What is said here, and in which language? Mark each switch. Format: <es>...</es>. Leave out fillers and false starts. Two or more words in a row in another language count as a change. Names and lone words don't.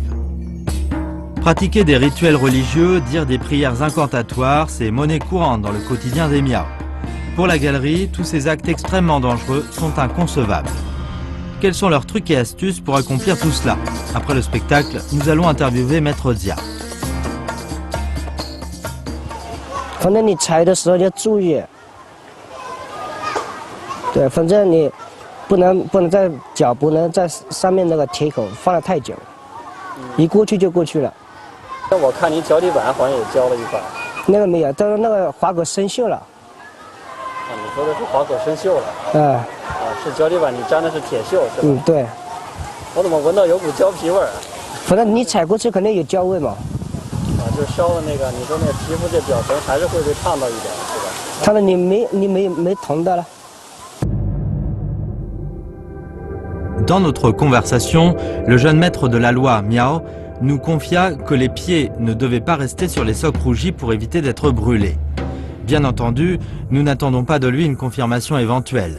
<fr>Pratiquer des rituels religieux, dire des prières incantatoires, c'est monnaie courante dans le quotidien des Miao. Pour la galerie, tous ces actes extrêmement dangereux sont inconcevables. Quels sont leurs trucs et astuces pour accomplir tout cela? Après le spectacle, nous allons interviewer Maître Jia.</fr> <zh>反正你踩的时候要注意，对，反正你不能在脚不能在上面那个铁口放得太久，一过去就过去了。那我看您脚底板好像也浇了一把。那个没有，但是那个划口生锈了。你说的是划口生锈了？是脚底板你粘的是铁锈是吧？对。我怎么闻到有股胶皮味儿？反正你踩过去肯定有焦味嘛。就烧了那个，你说那皮肤这表层还是会被烫到一点，是吧？烫到你没铜的了。</zh> <fr>Dans notre conversation, le jeune maître de la loi, Miao, nous confia que les pieds ne devaient pas rester sur les socs rougis pour éviter d'être brûlés. Bien entendu, nous n'attendons pas de lui une confirmation éventuelle.</fr>